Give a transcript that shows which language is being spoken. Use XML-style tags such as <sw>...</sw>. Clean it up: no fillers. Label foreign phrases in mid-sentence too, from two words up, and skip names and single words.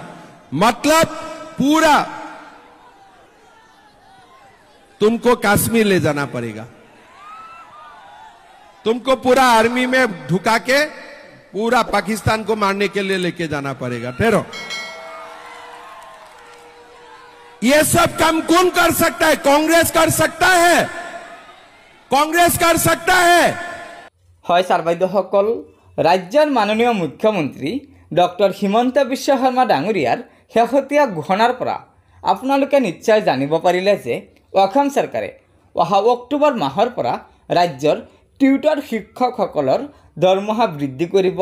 <hi>मतलब पूरा तुमको कश्मीर ले जाना पड़ेगा, तुमको पूरा आर्मी में ढुका के पूरा पाकिस्तान को मारने के लिए लेके जाना पड़ेगा। ठहरो, ये सब काम कौन कर सकता है? कांग्रेस कर सकता है, कांग्रेस कर सकता है।</hi> <as>হয় ছাৰ বাইদেউসকল, ৰাজ্যৰ মাননীয় মুখ্যমন্ত্ৰী ডক্টৰ হিমন্ত বিশ্ব শৰ্মা ডাঙৰীয়াৰ শেহতীয়া ঘোষণাৰ পৰা আপোনালোকে নিশ্চয় জানিব পাৰিলে যে অসম চৰকাৰে অহা অক্টোবৰ মাহৰ পৰা ৰাজ্যৰ টিউটৰ শিক্ষকসকলৰ দৰমহা বৃদ্ধি কৰিব।</as>